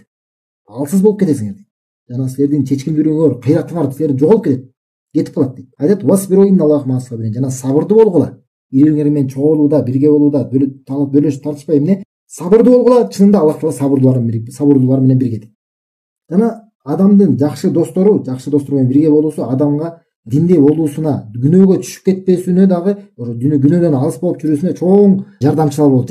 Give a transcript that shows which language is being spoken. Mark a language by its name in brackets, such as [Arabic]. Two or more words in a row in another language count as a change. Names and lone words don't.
[Kyrgyz] Алсыз болуп кетесиңер дейт. Жана силердин чечкиндүүлүгүңөр, кыйратыңар силер жоголуп кетип калат дейт. [Arabic] Айтат: "واصبروا إن الله مع الصابرين". [Kyrgyz] Жана сабырдуу болгула. Ири-ириңер менен чогуулууда, бирге болууда, бөлүшүп тартышпай эмне? Сабырдуу болгула. Чынында Аллах Таала сабырдуулар менен бирге дейт. Жана адамдын жакшы достор менен бирге болуусу адамга динде болуусуна, күнөөгө түшүп кетпесине дагы, күнөөдөн алыс болуп жүрүүсүнө чоң жардамчылар болот.